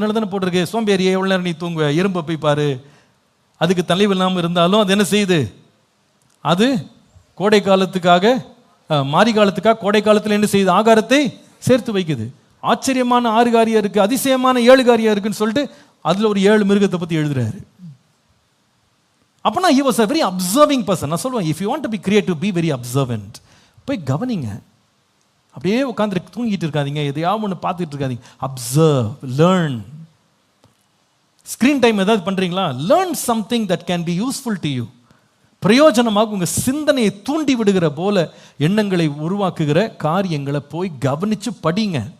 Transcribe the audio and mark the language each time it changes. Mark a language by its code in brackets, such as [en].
[ta] அதனால தானே போட்டிருக்கு, சோம்பேறியே எவ்வளோ நேரம் நீ தூங்குவ, எறும்பை போய் பாரு, அதுக்கு தலைவு இல்லாமல் இருந்தாலும் அது என்ன செய்யுது, அது கோடை காலத்துக்காக மாரி காலத்துக்காக கோடை காலத்தில் என்ன செய்யுது, ஆகாரத்தை சேர்த்து வைக்குது. ஆச்சரியமான 6 காரியம் இருக்குது, அதிசயமான 7 காரியம் இருக்குன்னு சொல்லிட்டு அதில் ஒரு 7 மிருகத்தை பற்றி எழுதுறாரு. அப்போனா [en] he was a very observing person. [ta] நான் சொல்லுவேன், [en] if you want to be creative, be very observant. [ta] போய் கவனிங்க, அப்படியே உட்காந்து தூங்கிட்டு இருக்காதீங்க, எதையாவது ஒன்று பார்த்துட்டு இருக்காதீங்க. [en] Observe, learn. Screen time [ta] ஏதாவது பண்ணுறீங்களா, [en] Learn something that can be useful to you. [ta] பிரயோஜனமாக உங்கள் சிந்தனையை தூண்டி விடுகிற போல எண்ணங்களை உருவாக்குகிற காரியங்களை போய் கவனித்து படிங்க.